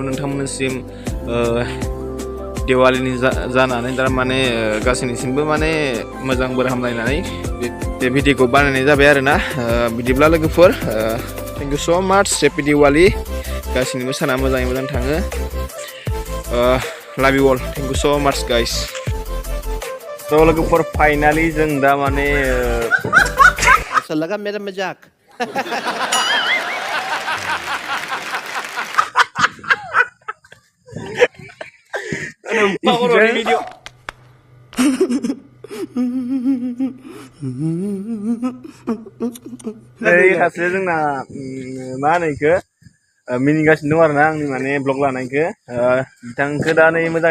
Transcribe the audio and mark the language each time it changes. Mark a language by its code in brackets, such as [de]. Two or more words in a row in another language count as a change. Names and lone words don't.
[brx] नोंथांमोननिसिम दिवालीनि जानानै दा माने गासैनिसिमबो माने मोजां बोर हामलायनानै बे भिडिअखौ बानायनाय जाबाय आरो ना बिदिब्ला लोगोफोर [en] thank you so much happy Diwali [brx] गासैनिबो साना मोजाङै मोजां थाङो [en] love you all thank you so much guys so [brx] लोगोफोर फाइनाली जों दा माने [hi] ऐसा लगा मेरा मजाक [brx] भिडिअ सासे जोंना मा होनो इखो मिनिगासिनो दं आरो ना आंनि माने ब्लग लानायखौ बिथांखौ दा नै मोजाङै